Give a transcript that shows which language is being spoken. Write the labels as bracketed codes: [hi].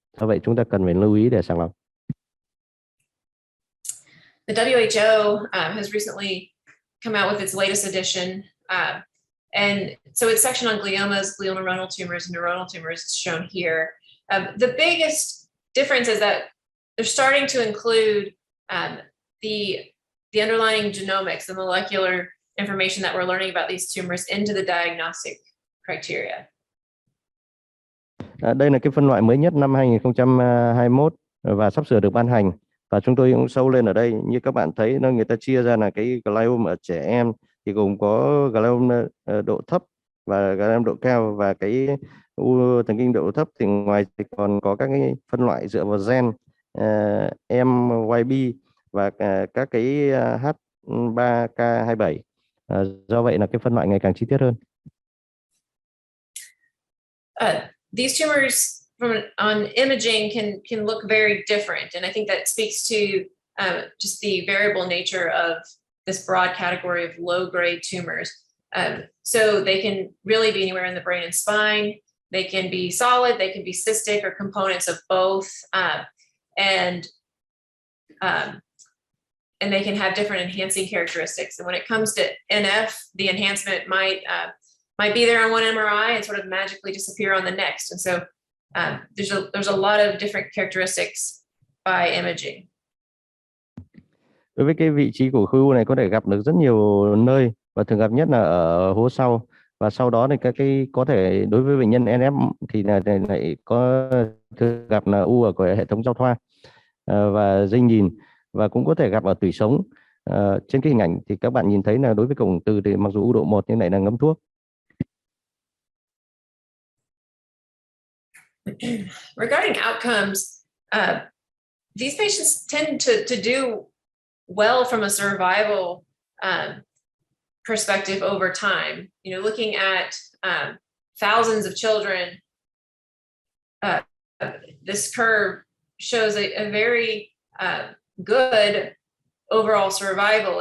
[vi] Do vậy chúng ta cần phải lưu ý để sàng lọc. [en] The WHO has recently come out with its latest edition, and so its section on gliomas, glioneuronal tumors, and neuronal tumors is shown here. The biggest difference is that they're starting to include the underlying genomics, the molecular information that we're learning about these tumors into the diagnostic criteria. [vi] Đây là cái phân loại mới nhất năm 2021 và sắp sửa được ban hành. Và chúng tôi cũng sâu lên ở đây, như các bạn thấy, người ta chia ra là cái glioma ở trẻ em thì gồm có glioma độ thấp và glioma độ cao, và cái u thần kinh độ thấp thì ngoài thì còn có các cái phân loại dựa vào gen MYB và các cái H3K27. Do vậy là cái phân loại ngày càng chi tiết hơn. [en] These tumors on imaging can look very different, and I think that speaks to just the variable nature of this broad category of low-grade tumors. So they can really be anywhere in the brain and spine. They can be solid, they can be cystic, or components of both, and they can have different enhancing characteristics. And when it comes to NF, the enhancement might be there on one MRI and sort of magically disappear on the next. And so there's a lot of different characteristics by imaging. [vi] Đối với cái vị trí của khối u này có thể gặp được rất nhiều nơi và thường gặp nhất là ở hố sau, và sau đó thì các cái có thể đối với bệnh nhân NF thì lại có thường gặp là u ở hệ thống giao thoa và dây nhìn, và cũng có thể gặp ở tủy sống. Trên cái hình ảnh thì các bạn nhìn thấy là đối với cổng từ thì mặc dù u độ 1 nhưng lại là ngấm thuốc. [en] Regarding outcomes, these patients tend to do well from a survival perspective over time. You know, looking at thousands of children, this curve shows a very good overall survival.